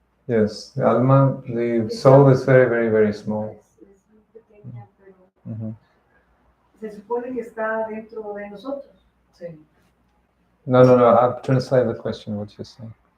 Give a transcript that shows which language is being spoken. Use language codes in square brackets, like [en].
[en] Yes, the alma, the soul is very, very, very small. [es] Es muy pequeña, pero se supone que está dentro de nosotros. Sí. [en] No, I'll translate the question, what you're saying.